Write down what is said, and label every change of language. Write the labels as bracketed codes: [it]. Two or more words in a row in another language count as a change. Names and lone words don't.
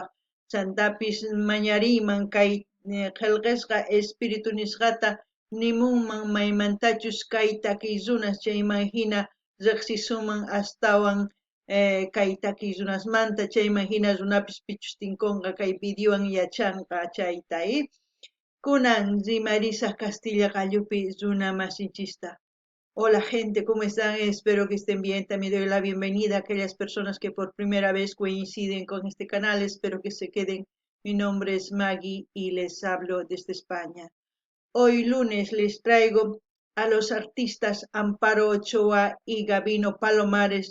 [qu] Chantapis mañariyman kay qillqasqa Espíritu nisqata nimunman maymantachus kay takiy runas chayman hina riqsisuman astawan kay takiy runasmanta chayman hina runapis pichustinkunqa kay videowan yachanqa chayta kunan rimarisaq Castilla qallupi runa masinchista. [es] Hola gente, ¿cómo están? Espero que estén bien. También doy la bienvenida a aquellas personas que por primera vez coinciden con este canal. Espero que se queden. Mi nombre es Maggie y les hablo desde España. Hoy lunes les traigo a los artistas Amparo Ochoa y Gabino Palomares.